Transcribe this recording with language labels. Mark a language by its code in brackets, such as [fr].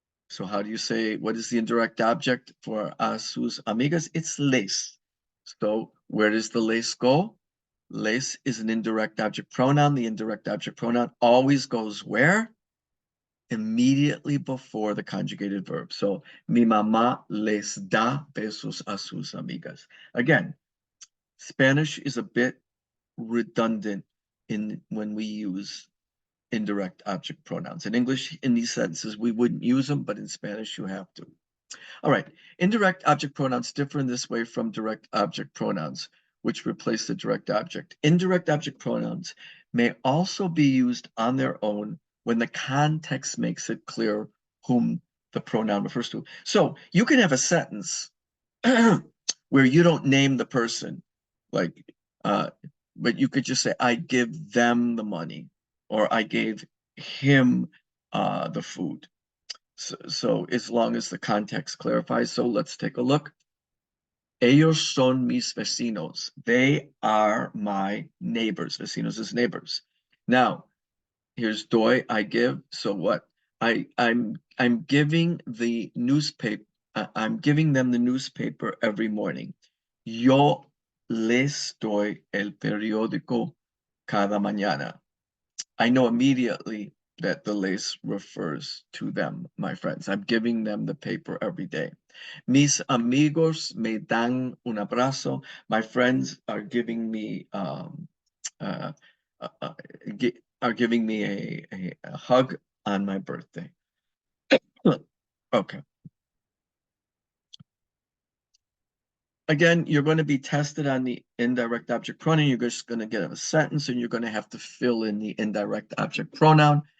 [en] So how do you say, what is the indirect object for [es] a sus amigas? [en] It's les. So where does the les go? Les is an indirect object pronoun. The indirect object pronoun always goes where? Immediately before the conjugated verb. [es] So, mi mamá les da besos a sus amigas. [en] Again, Spanish is a bit redundant when we use indirect object pronouns. In English, in these sentences, we wouldn't use them, but in Spanish, you have to. All right, indirect object pronouns differ in this way from direct object pronouns, which replace the direct object. Indirect object pronouns may also be used on their own when the context makes it clear whom the pronoun refers to. So you can have a sentence where you don't name the person, like, but you could just say, I give them the money, or I gave him the food. So as long as the context clarifies. So let's take a look. [es] Ellos son mis vecinos. [en] They are my neighbors. Vecinos is neighbors. Now, here's doy, I give. So what? I'm giving the newspaper. I'm giving them the newspaper every morning. [es] Yo les doy el periódico cada mañana. [en] I know immediately that the les refers to them, my friends. I'm giving them the paper every day. [es] Mis amigos me dan un abrazo. [en] My friends are giving me uh, uh, are giving me a hug on my birthday. Okay. Again, you're going to be tested on the indirect object pronoun. You're just going to get a sentence and you're going to have to fill in the indirect object pronoun.